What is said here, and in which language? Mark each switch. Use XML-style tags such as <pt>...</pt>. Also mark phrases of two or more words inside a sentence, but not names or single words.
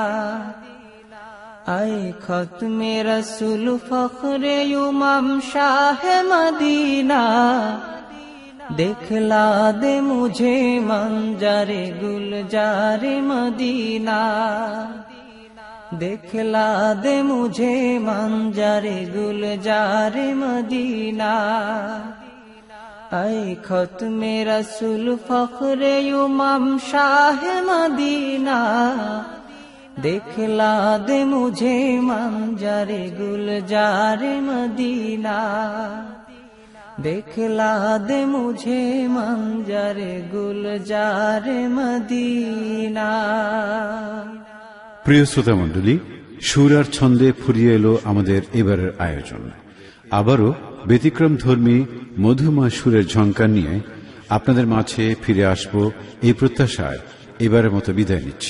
<ur>اے ختم رسول فخر امام شاہ مدینہ، دکھلا دے مجھے منظر گلزار مدینہ، دکھلا دے مجھے منظر گلزار مدینہ۔ اے ختم رسول فخر امام شاہ مدینہ، دکھلا دے مجھے منظر گلزار مدینہ، دکھلا دے مجھے منظر گلزار مدینہ.</ur> <bn>প্রিয় শ্রোতা মণ্ডলী, সুর আর ছন্দে ফুরিয়ে এলো আমাদের এবারের আয়োজন। আবারও ব্যতিক্রম ধর্মী মধুময় সুরের ঝঙ্কার নিয়ে আপনাদের মাঝে ফিরে আসব এই প্রত্যাশায় এবারের মতো বিদায় নিচ্ছি।</bn>